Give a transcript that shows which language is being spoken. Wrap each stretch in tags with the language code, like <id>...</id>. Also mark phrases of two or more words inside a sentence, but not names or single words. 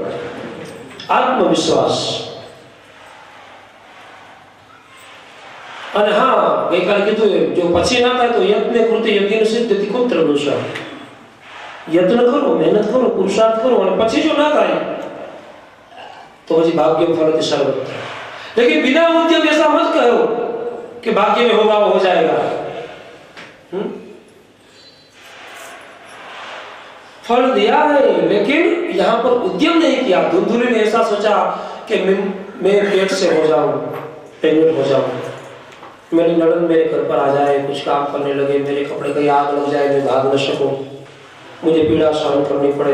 <gu>આત્મવિશ્વાસ। અને હા ગઈકાલે કીધું જો પછી ના થાય તો</gu> <sa>યત્ન કૃતિ યજ્ઞ સિદ્ધતિ કુત્ર દોષ।</sa> <gu>યત્ન કરો, મહેનત કરો, પુરુષાર્થ કરો અને પછી જો ના થાય तो પછી</gu> <sa>भाग्य फलति सर्वत्र।</sa> <hi>लेकिन बिना उद्यम ऐसा मत कहो कि भाग्य में होगा वो हो जाएगा। फल दिया है लेकिन यहाँ पर उद्यम नहीं किया। धुंधुली ने ऐसा सोचा कि मैं पेट से हो जाऊं, प्रेग्नेंट हो जाऊं, मेरी नड़न मेरे घर पर आ जाए, कुछ काम करने लगे, मेरे कपड़े कहीं आग लग जाए, मैं भाग न सकूं, मुझे पीड़ा सहन करनी पड़े।</hi>